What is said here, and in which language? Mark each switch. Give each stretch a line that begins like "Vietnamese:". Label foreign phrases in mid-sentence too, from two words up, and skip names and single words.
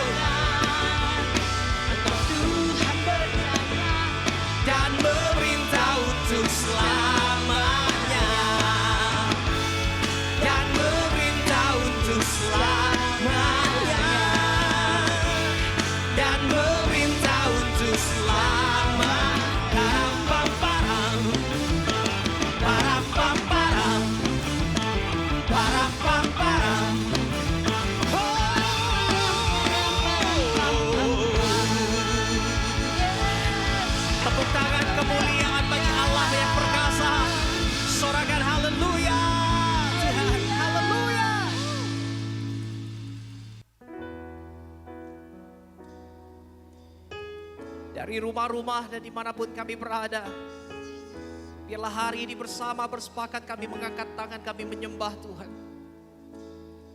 Indonesian: Engkau Tuhan berjaya dan memerintah untuk selamanya, dan memerintah untuk selamanya, dan memerintah untuk selamanya. Param-pam-param, param-pam-param, param-pam-param. Tepuk tangan kemuliaan bagi Allah yang perkasa. Sorakan haleluya Tuhan, haleluya. Dari rumah-rumah dan dimanapun kami berada, biarlah hari ini bersama bersepakat kami mengangkat tangan, kami menyembah Tuhan.